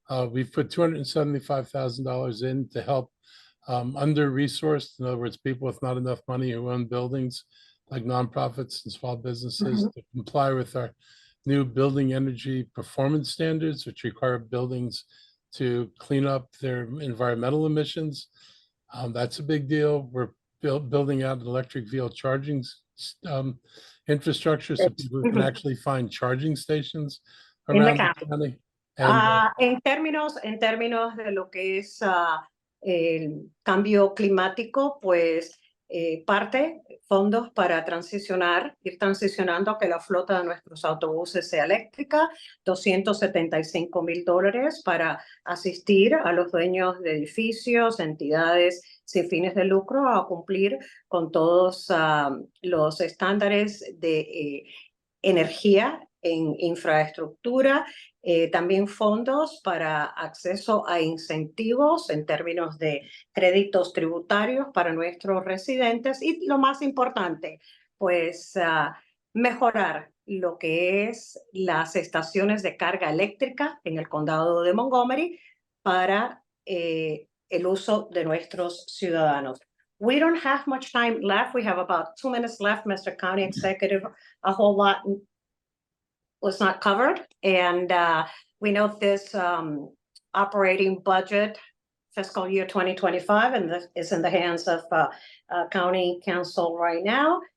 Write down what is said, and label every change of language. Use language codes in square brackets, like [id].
[en] We've put $275,000 in to help under-resourced, in other words, people with not enough money who own buildings, like nonprofits and small businesses, to comply with our new building energy performance standards, which require buildings to clean up their environmental emissions. That's a big deal. We're building out an electric vehicle charging infrastructure, so people can actually find charging stations around the county. [es] En términos de lo que es el cambio climático, pues fondos para ir transicionando a que la flota de nuestros autobuses sea eléctrica, $275,000 para asistir a los dueños de edificios, entidades sin fines de lucro a cumplir con todos los estándares de energía en infraestructura. También fondos para acceso a incentivos en términos de créditos tributarios para nuestros residentes y lo más importante, pues mejorar lo que es las estaciones de carga eléctrica en el condado de Montgomery para el uso de nuestros ciudadanos. [en] We don't have much time left. We have about 2 minutes left, Mr. County Executive. A whole lot was not covered. And we know this operating budget fiscal year 2025 and this is in the hands of County Council right now.